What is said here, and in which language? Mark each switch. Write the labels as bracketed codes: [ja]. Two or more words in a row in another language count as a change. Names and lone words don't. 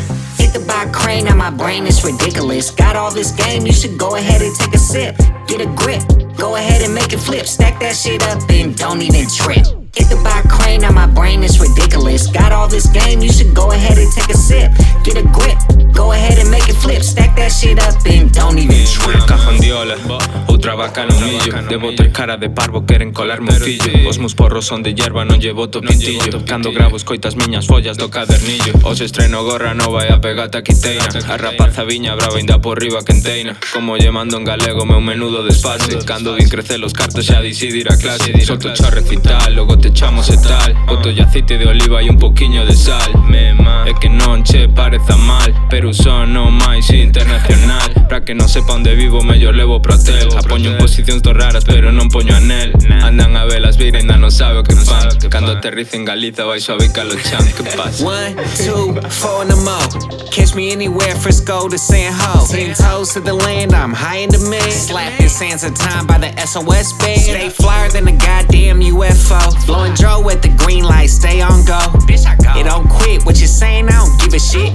[en] Think about Crane, now my brain is ridiculous. Got all this game, you should go ahead and take a sip. Get a grip, go ahead and make it flip. Stack that shit up and don't even trip. Think about Crane, now my brain is ridiculous. Got all this game, you should go ahead and take a sip. Get a grip, go ahead and make it flip. Stack that shit up and don't even trip. [gl] Cajondiola, outra vaca no millo. Debo tres caras de parvo, queren colarme un fillo. Os meus porros son de hierba, non llevo topitillo. Cando gravo escoitas miñas follas do cadernillo. Os estreno gorra nova e a pegata quiteina. A rapaza viña brava ainda por riba quenteina. Como lle mando en galego meu menudo desfase. Cando din crecer os cartos xa dixi ir a clase. Solto cho recital, logo te echamos e tal. Boto aceite de oliva e un poquiño de sal. É que non che pareza mal, pero son o máis internacional. Pra que non sepa onde vivo, mellor levo pro hotel. Apoño en posicións do raras, pero non poño anel. Andan a velas vir, ainda non sabe o que fan. Cando aterrizo en Galiza, baixo a bica lo chan. Que pasa? [en] 1, 2, 4 in the mo. Catch me anywhere, Frisco to San Ho. 10 toes to the land, I'm high in the mix. Slapping sands of time by the SOS band. Stay flyer than a goddamn UFO. Blowing Dro at the green light, stay on go. It don't quit, what you saying, I don't give a shit.